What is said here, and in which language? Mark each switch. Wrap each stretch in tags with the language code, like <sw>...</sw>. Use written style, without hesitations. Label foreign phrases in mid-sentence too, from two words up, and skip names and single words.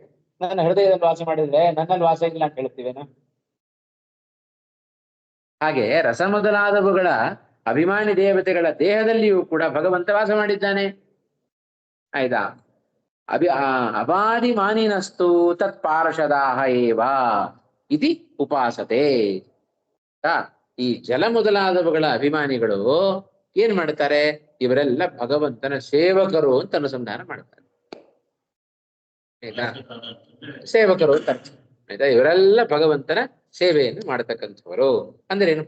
<kn>ನನ್ನ ಹೃದಯದಲ್ಲಿ ವಾಸ ಮಾಡಿದ್ರೆ ನನ್ನಲ್ಲಿ ವಾಸ ಇಲ್ಲ ಅಂತ ಹೇಳ್ತೀವೇನಾ? ಹಾಗೆ ರಸ ಮೊದಲಾದವುಗಳ ಅಭಿಮಾನಿ ದೇವತೆಗಳ ದೇಹದಲ್ಲಿಯೂ ಕೂಡ ಭಗವಂತ ವಾಸ ಮಾಡಿದ್ದಾನೆ.</kn> <sa>ಆಯ್ತಾ. ಅಬಾದಿ ಮಾನಿನಸ್ತು ತತ್ ಪಾರ್ಷದಾಹ ಏವ ಇತಿ ಉಪಾಸತೆ.</sa> <kn>ಈ ಜಲ ಮೊದಲಾದವುಗಳ ಅಭಿಮಾನಿಗಳು ಏನ್ ಮಾಡ್ತಾರೆ? ಇವರೆಲ್ಲ ಭಗವಂತನ ಸೇವಕರು ಅಂತ ಅನುಸಂಧಾನ ಮಾಡ್ತಾರೆ. ಆಯ್ತಾ. ಸೇವಕರು ಅಂತ ಅರ್ಥ. ಆಯ್ತಾ. ಇವರೆಲ್ಲ ಭಗವಂತನ ಸೇವೆಯನ್ನು ಮಾಡತಕ್ಕಂಥವರು ಅಂದ್ರೆ ಏನು?</kn>